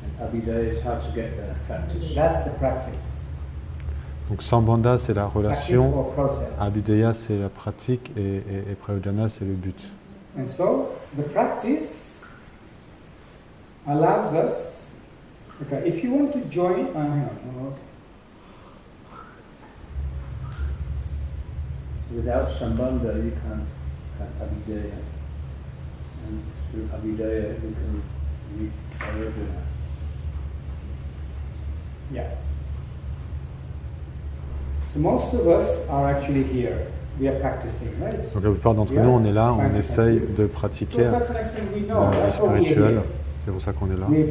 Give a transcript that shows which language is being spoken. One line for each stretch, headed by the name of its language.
English: Abhidaya is how to get there, practice. That's the practice.
French: Donc Sambandha, c'est la relation.
English: Practice or process.
French: Abhideya, c'est la pratique. Et Prayojana, c'est le but.
English: And so, the practice allows us, okay, if you want to join, hang on. Without Sambandha, you can't have Abhidaya. And through Abhidaya, you can reach Prayojana. Yeah. So most of us are actually here. We are practicing, right?
French: Donc la plupart d'entre nous, on est là, on essaye de pratiquer la vie spirituelle. C'est pour ça qu'on est là.